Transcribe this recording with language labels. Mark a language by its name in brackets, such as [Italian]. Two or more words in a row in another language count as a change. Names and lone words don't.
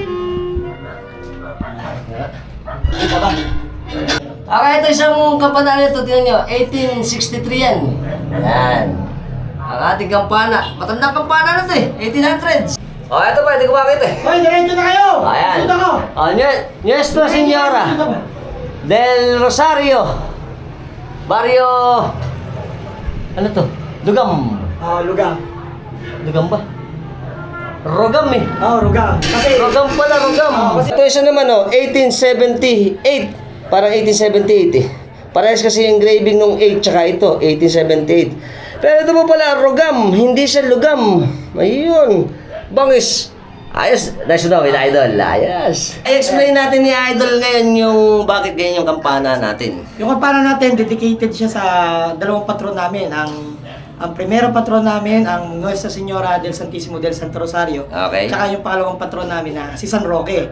[Filipino] Dito ba? Okay, ito isang kampanaryo ito. Tingnan nyo, 1863 yan. Yan. Ang ating kampana. Matandang kampana na ito eh. 1800s. Ito pa, hindi ko makita eh. Hoy, diretso na kayo! Ayan. Dito ako! Nuestra Señora del Rosario. Barrio... Ano to? Lugam. Lugam. Lugam ba? Rogam eh. Rugam. Kasi... Rogam pala, Rogam. Ito isa naman 1878. Parang 1878 eh. Parehas kasi yung engraving nung 8 tsaka ito, 1878. Pero ito po pala, Rogam. Hindi siya Lugam. Ayun. Bangis. Ayos. [English] Nice to know it, [Filipino] Idol. Ayos. I-explain natin ni Idol ngayon yung bakit ganyan yung kampana natin. Yung kampana natin, dedicated siya sa dalawang patron namin. Ang primero patron namin, ang Nuestra Señora del Santísimo del Santo Rosario. Okay. Tsaka yung pangalawang patron namin na si San Roque.